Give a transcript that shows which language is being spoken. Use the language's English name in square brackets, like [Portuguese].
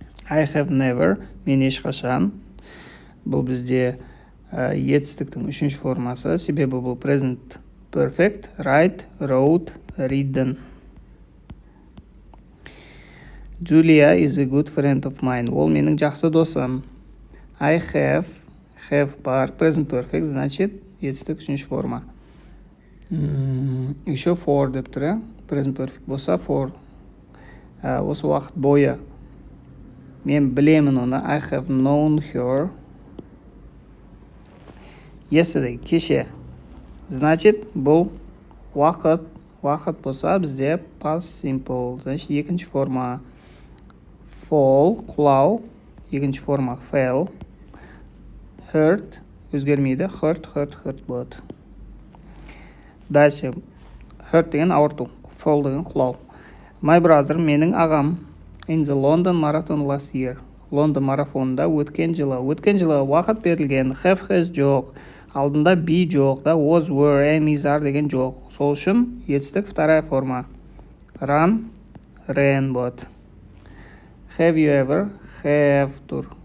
[English] I have never, [Kazakh] мен ешқашан. Бұл бізде етістіктің үшінші формасы, себебі бұл present perfect, write, wrote, written. [English] Julia is a good friend of mine. [Kazakh] Ол менің жақсы досым. I have бар, present perfect, значит, етістік үшінші форма. Еще for деп тұр, present perfect болса for. Осы уақыт бойы. Мен білемін оны. [English] I have known her. [Kazakh] Yesterday, кеше. Значит, бұл уақыт болса бізде past simple, значит, екінші форма. Fall, құлау, екінші форма fell. Hurt, өзгермейді, hurt болады. Дальше, hurt деген ауырту, fall деген құлау. [English] My brother, [Kazakh] менің ағам, [English] in the London marathon last year. [Kazakh] Лондон марафонында өткен жылы уақыт берілген, have has жоқ, алдында be жоқ, да, was, were, am, is, are деген жоқ. Сол үшін етістік [Russian] вторая форма. [English] Ran болады. Have you ever? Have тұр.